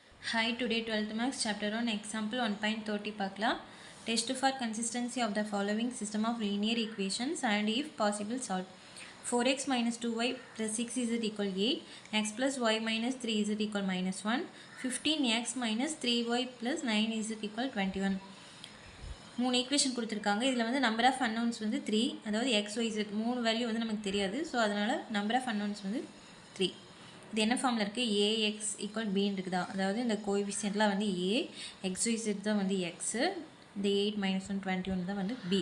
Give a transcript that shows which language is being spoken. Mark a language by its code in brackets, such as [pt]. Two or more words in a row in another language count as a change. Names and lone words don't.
[en] Hi, today 12th Maths chapter on example 1.30 பார்க்கலாம். Test for consistency of the following system of linear equations and if possible solve. 4x minus 2y plus 6 z equal 8, x plus y minus 3 z equal minus 1, 15x minus 3y plus 9 z equal 21. [ta] மூணு ஈக்குவேஷன் கொடுத்துருக்காங்க. இதில் வந்து [en] number of announce [ta] வந்து 3, அதாவது [en] x y z [ta] மூணு வேல்யூ வந்து நமக்கு தெரியாது. ஸோ அதனால் [en] number of announce [ta] வந்து 3. இது என்ன ஃபார்மில் இருக்குது? [en] AX equal [ta] பின்னு இருக்குதா, அதாவது இந்த கோஎஃபிஷியன்ட்லாம் வந்து ஏ, [en] x y z [ta] தான் வந்து எக்ஸு, இந்த 8 minus 1 21 தான் வந்து பி.